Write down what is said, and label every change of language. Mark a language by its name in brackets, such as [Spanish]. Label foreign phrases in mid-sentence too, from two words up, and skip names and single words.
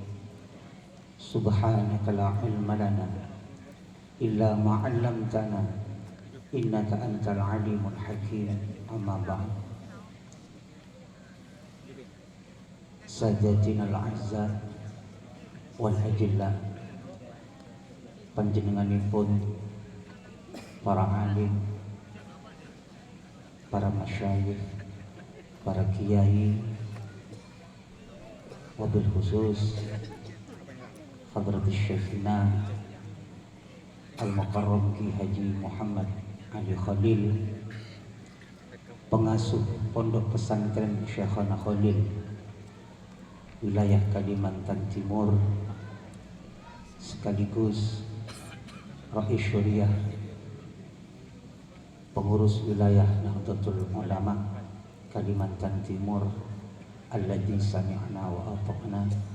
[Arabic] سبحانك لا علم لنا إلا ما علمتنا إنك أنت العليم الحكيم أما بعد سادتنا الأعزاء والأجلاء [Javanese] panjenenganipun para alim, para masyayikh, para kiai, [Arabic] وبالخصوص حضرة شيخنا المكرم [Indonesian] Ki Haji Muhammad Ali Khalil, pengasuh Pondok Pesantren Syekhana Khalil wilayah Kalimantan Timur, sekaligus Rais Syuriah pengurus wilayah Nahdlatul Ulama Kalimantan Timur, [Arabic] الذي سمعنا وأطعنا.